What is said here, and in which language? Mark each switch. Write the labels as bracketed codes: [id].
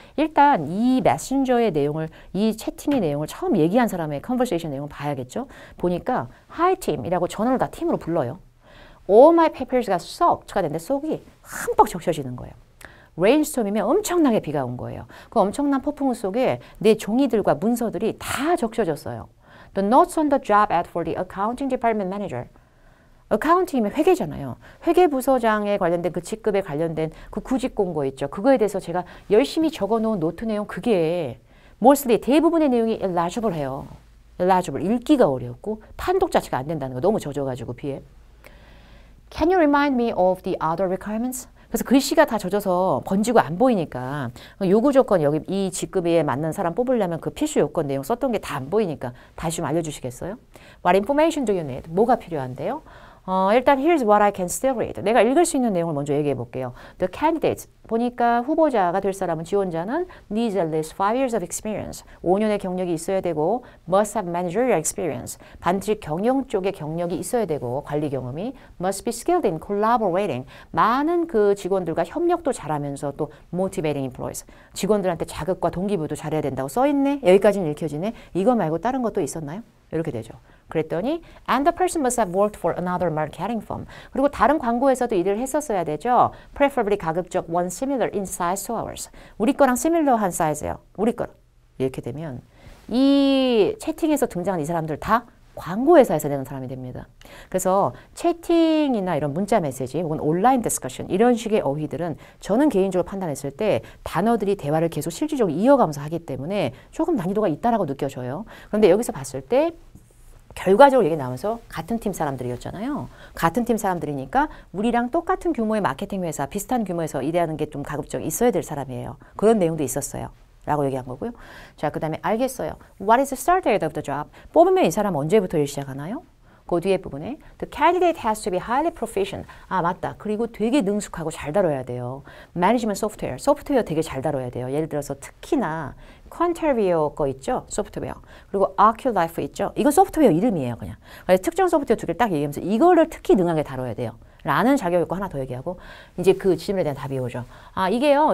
[ko] 일단 이 메신저의 내용을 이 채팅의 내용을 처음 얘기한 사람의 컨버세이션 내용을 봐야겠죠. 보니까 [en] Hi team [ko] 이라고 전원을 다 팀으로 불러요. [en] All my papers [ko] 가 soaked가 됐는데 속이 흠뻑 적셔지는 거예요. 레인스톰이면 엄청나게 비가 온 거예요. 그 엄청난 폭풍우 속에 내 종이들과 문서들이 다 적셔졌어요. [en] The notes on the job ad for the accounting department manager. [ko] 어카운팅이면 회계잖아요. 회계부서장에 관련된 그 직급에 관련된 그 구직 공고 있죠. 그거에 대해서 제가 열심히 적어놓은 노트 내용 그게 mostly 대부분의 내용이 illegible 해요. [en] illegible. [ko] 읽기가 어렵고 판독 자체가 안 된다는 거 너무 젖어가지고 비에. [en] Can you remind me of the other requirements? [ko] 그래서 글씨가 다 젖어서 번지고 안 보이니까 요구 조건 여기 이 직급에 맞는 사람 뽑으려면 그 필수 요건 내용 썼던 게 다 안 보이니까 다시 좀 알려주시겠어요? [en] What information do you need? [ko] 뭐가 필요한데요? 일단 [en] here's what I can still read. [ko] 내가 읽을 수 있는 내용을 먼저 얘기해 볼게요. [en] The candidates [ko] 보니까 후보자가 될 사람은 지원자는 [en] needs at least 5 years of experience. [ko] 5년의 경력이 있어야 되고 [en] must have managerial experience. [ko] 반드시 경영 쪽의 경력이 있어야 되고 관리 경험이 [en] must be skilled in collaborating. [ko] 많은 그 직원들과 협력도 잘하면서 또 [en] motivating employees. [ko] 직원들한테 자극과 동기부여도 잘해야 된다고 써 있네. 여기까지는 읽혀지네. 이거 말고 다른 것도 있었나요? 이렇게 되죠. 그랬더니 [en] and the person must have worked for another marketing firm. [ko] 그리고 다른 광고에서도 일을 했었어야 되죠. [en] preferably [ko] 가급적 [en] one similar in size to ours. [ko] 우리 거랑 similar한 사이즈예요. 우리 거랑. 이렇게 되면 이 채팅에서 등장한 이 사람들 다 광고회사에서 내는 사람이 됩니다. 그래서 채팅이나 이런 문자 메시지 혹은 온라인 디스커션 이런 식의 어휘들은 저는 개인적으로 판단했을 때 단어들이 대화를 계속 실질적으로 이어가면서 하기 때문에 조금 난이도가 있다라고 느껴져요. 그런데 여기서 봤을 때 결과적으로 얘기 나오면서 같은 팀 사람들이었잖아요. 같은 팀 사람들이니까 우리랑 똑같은 규모의 마케팅 회사, 비슷한 규모에서 일하는 게 좀 가급적 있어야 될 사람이에요. 그런 내용도 있었어요. 라고 얘기한 거고요. 자, 그 다음에 알겠어요. [en] What is the start date of the job? [ko] 뽑으면 이 사람 언제부터 일 시작하나요? 그 뒤에 부분에 [en] The candidate has to be highly proficient. [ko] 맞다. 그리고 되게 능숙하고 잘 다뤄야 돼요. [en] Management software. [ko] 소프트웨어 되게 잘 다뤄야 돼요. 예를 들어서 특히나 퀀터비어 거 있죠? 소프트웨어. 그리고 아큐라이프 있죠? 이건 소프트웨어 이름이에요. 그냥. 특정 소프트웨어 두 개를 딱 얘기하면서 이거를 특히 능하게 다뤄야 돼요. 라는 자격 요건 하나 더 얘기하고 이제 그 질문에 대한 답이 오죠. 이게요.